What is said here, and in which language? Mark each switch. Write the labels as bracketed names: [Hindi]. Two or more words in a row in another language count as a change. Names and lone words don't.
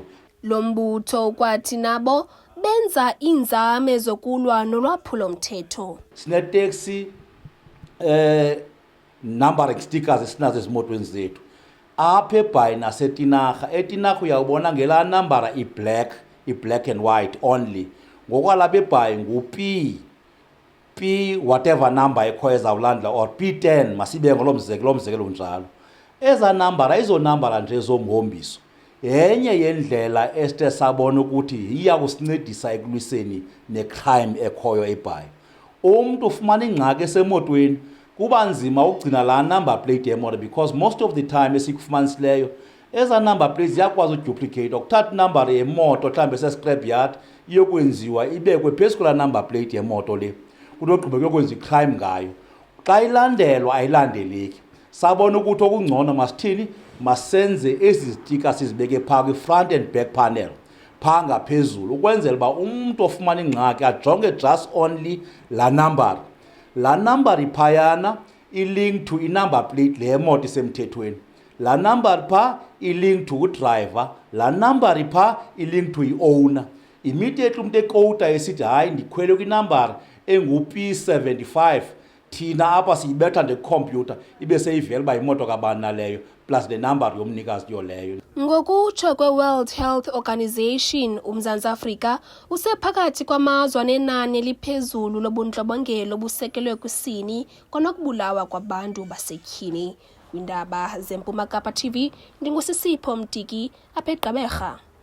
[Xhosa] Lo mbutho ukwathi nabo benza iinzame zokulwa nolwaphulo-mthetho. Sineteksi [English] numbering stickers [Xhosa] esinazo ezimotweni zethu apha eBhayi naseTinarha. eTinarha uyawubona ngelaa numbera i- [English] black and white only. [Xhosa] Ngokwalapha eBhayi ngu-P [English] whatever number [Xhosa] ekhoyo ezawulandla or P10 masibe ngolo mzekelo njalo. Eza numbera ayizonumbera nje zomhombiso. Yenye yendlela esithe sabona ukuthi iya kusincedisa ekulwiseni necrime ekhoyo eBhayi. Umuntu ufumana ingxaki esemotweni kuba nzima ukugcina la [English] number plate [Xhosa] yemoto [English] because most of the time [Xhosa] esikufumanisileyo eza [English] number plates [Xhosa] ziyakwazi uduplicate ukuthatha number yemoto mhlambe se- [English] scrap yard [Xhosa] iyokwenziwa ibekwe phezu kwala [English] number plate [Xhosa] yemoto le kunogqiba kuyokwenza icrime ngayo. Xa ilandelwa ayilandeleki. Sabona ukuthi okungcono masithini masenze ezi zitika sizibeke phaa kwi- [English] front and back panel [Xhosa] phaa ngaphezulu ukwenzela uba umuntu ofumana ingxaki ajonge [English] just only [Xhosa] la number iphayana i- [English] link to [Xhosa] i-number plate le moto isemthethweni, la number phaa i- [English] link to [Xhosa] udriver, la number phaa i- [English] link to [Xhosa] i-owner. Immediately umuntu ekowuta esithi hayi ndikhwele kwinumber engu-P75 thina apha siyibetha ngekhompyutha ibe seyivela uba imoto kabani naleyo [English] plus the number [Xhosa] yomnikazi yoleyo. Ngokutsho kwe-World Health Organization, uMzantsi Afrika usephakathi kwamazwe anenani eliphezulu lobundlobongela obusekelwe kwisini kwanokubulawa kwabantu basetyhini. Kwindaba zeMpuma Kapa TV, ndinguSisipho Mtiki apha eGqeberha.